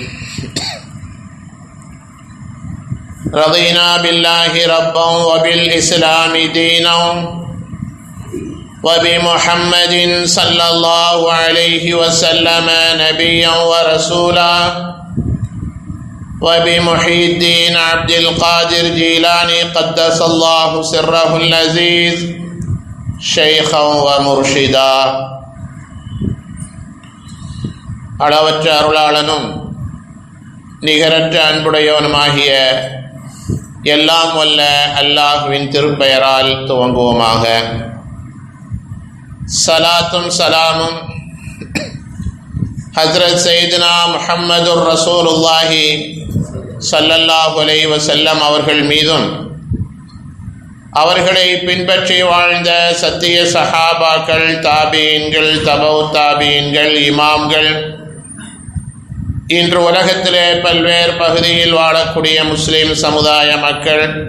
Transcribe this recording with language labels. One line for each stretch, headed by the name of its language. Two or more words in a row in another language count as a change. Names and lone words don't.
Arabic: رضينا بالله ربا وبالإسلام دينا وبمحمد صلى الله عليه وسلم نبيا ورسولا وبمحي الدين عبد القادر جيلاني قدس الله سره العزيز شيخا ومرشدا.
Tamil: அளவற்ற அருளாளனும் நிகரற்ற அன்புடையவனுமாகிய எல்லாம் வல்ல அல்லாஹ்வின் திருப்பெயரால் துவங்குவோமாக. சலாத்தும் சலாமும்
Arabic: حضرة سيدنا محمد رسول الله صلى الله عليه وسلم
Tamil: அவர்கள் மீதும், அவர்களை பின்பற்றி வாழ்ந்த சத்திய சஹாபாக்கள், தாபீன்கள், தபௌ தாபீன்கள், இமாம்கள், இன்று உலகத்திலே பல்வேறு பகுதியில் வாழக்கூடிய முஸ்லிம் சமுதாய மக்கள்,